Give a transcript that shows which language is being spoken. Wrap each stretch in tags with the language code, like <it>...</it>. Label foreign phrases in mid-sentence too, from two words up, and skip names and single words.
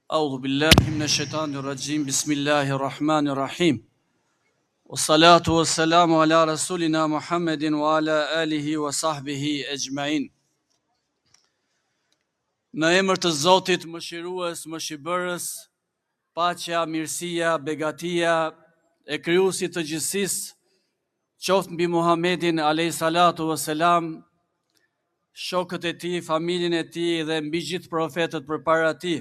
<ar>أعوذ بالله من الشيطان الرجيم. بسم الله الرحمن الرحيم. والصلاة والسلام على رسولنا محمد وعلى آله وصحبه أجمعين.</ar> <sq>Në emër të Zotit mëshirues, mëshibërës, paqja, mirësia, begatia e krijuesit të gjithësisë, qoftë mbi Muhammedin</sq> <ar>عليه الصلاة والسلام,</ar> <sq>shokët e tij, familjen e tij dhe mbi gjithë profetët përpara tij.</sq>